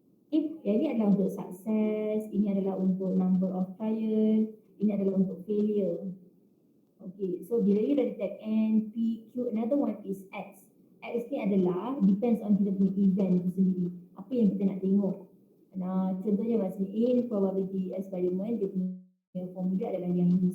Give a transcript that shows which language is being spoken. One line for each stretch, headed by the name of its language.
Malay: Okay, yang ini adalah untuk success, ini adalah untuk number of trial, ini adalah untuk failure.
English: Okay, so
Malay: bila
English: you
Malay: dah
English: detect N, P, Q, another one is X.
Malay: X ni adalah depends on kita punya event itu sendiri. Apa yang kita nak tengok. Nah, contohnya macam
English: in probability experiment,
Malay: dia punya formula adalah yang ini.